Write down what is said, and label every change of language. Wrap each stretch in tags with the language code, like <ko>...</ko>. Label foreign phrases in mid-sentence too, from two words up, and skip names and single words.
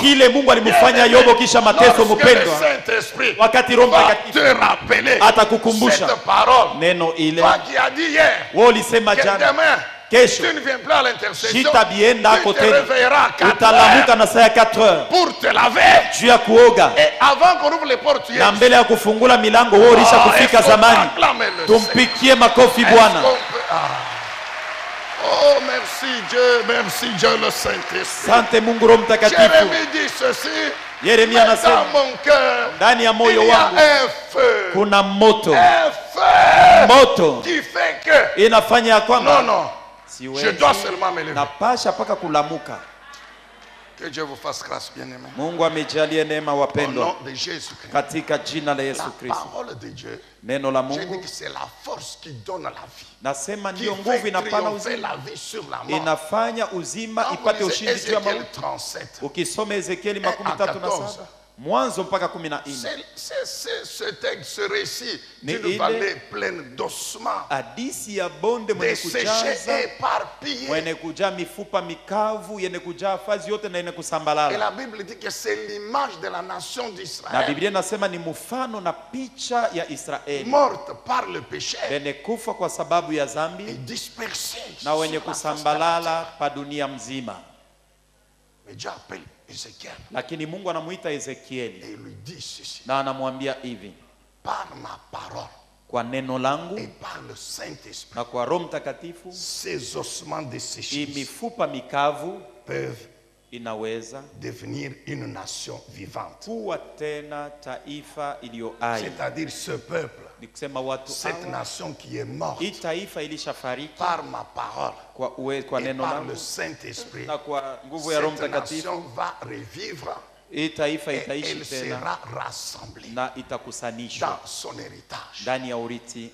<sw>Kile Mungu alimfanya Yobo kisha mateso. Mpendwa, wakati Roho Mtakatifu atakukumbusha neno ile wewe ulisema jana, kesho sitabienda ako tena, utalamuka na saa ya 4h juu ya kuoga, na mbele ya kufungula milango wewe ulisha kufika zamani. Tumpikie makofi Bwana.</sw> <fr>Oh, merci Dieu le Saint-Esprit.</fr> <sw>Sante Mungu Roho Mtakatifu.</sw> <fr>Jérémie dit ceci.</fr> <sw>Yeremia anasema ndani ya moyo wangu kuna moto, moto inafanya ya kwamba</sw> <fr>je dois seulement me lever.</fr> <sw>Napasha paka kulamuka.</sw> <fr>Que Dieu vous fasse grâce, bien-aimés.</fr> <sw>Mungu amejalie neema wapendwa.</sw> <fr>Au nom de Jésus-Christ.</fr> <sw>Katika jina la Yesu Kristo.</sw> <fr>La parole de Dieu.</fr> <sw>Neno la Mungu.</sw> <fr>Je dis que c'est la force qui donne la vie.</fr> <sw>Nasema ndio nguvu inapana uzima. Inafanya uzima ipate ushindi juu ya mauti. Ukisoma Ezekieli 37 Mwanzo mpaka 14.</sw> <fr>Ce texte, ce récit d'une vallée pleine d'ossements,</fr> <sw>hadisi ya bonde mwenye kujaza, mwenye kujaa mifupa mikavu, yenye kujaa fazi yote na yenye kusambalala.</sw> <fr>Et la Bible dit que c'est l'image de la nation d'Israël.</fr> <sw>Na Biblia inasema ni mfano na picha ya Israeli,</sw> <fr>morte par le péché,</fr> <sw>wenye kufa kwa sababu ya dhambi,</sw> <fr>et dispersée,</fr> <sw>na wenye kusambalala pa dunia mzima.</sw> <fr>Mais Dieu appelle Ezekiel.</fr> <sw>Lakini Mungu anamuita Ezekieli,</sw> <fr>et il lui dit ceci,</fr> <sw>na anamwambia hivi,</sw> <fr>par ma parole,</fr> <sw>kwa neno langu</sw> <fr>et par le Saint-Esprit,</fr> <sw>na kwa Roho Mtakatifu,</sw> <fr>ces ossements desséchés</fr> <sw>mifupa mikavu</sw> <fr>peuvent</fr> <sw>inaweza</sw> <fr>devenir une nation vivante.</fr> <sw>Kuwa tena taifa iliyo hai.</sw> <fr>C'est-à-dire ce peuple, cette nation qui est morte par ma parole et par le Saint-Esprit, cette nation va revivre et elle sera rassemblée dans son héritage.</fr>